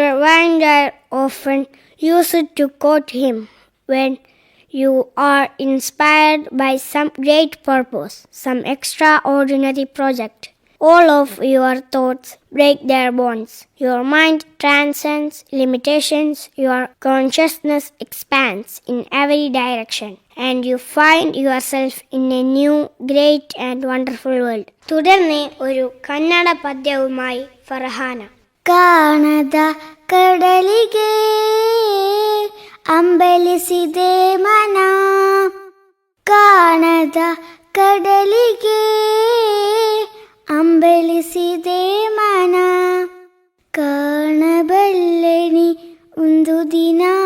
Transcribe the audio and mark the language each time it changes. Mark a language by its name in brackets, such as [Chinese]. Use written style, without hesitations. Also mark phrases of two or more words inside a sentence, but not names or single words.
[English] Vanger often used to quote him when you are inspired by some great purpose, some extraordinary project. All of your thoughts break their bonds. Your mind transcends limitations. Your consciousness expands in every direction. And you find yourself in a new, great and wonderful world. [Malayalam] തുടർന്ന് ഒരു കന്നഡ പദ്യവുമായി ഫർഹാന. [Kannada] ಕಾಣದ ಕಡಲಿಗೆ ಅಂಬಲಿಸಿದೆ ಮನ, ಕಾಣದ ಕಡಲಿಗೆ ಅಂಬಲಿಸಿದೆ ಮನ, ಕಾಣಬಲ್ಲೆನಿ ಒಂದು ದಿನ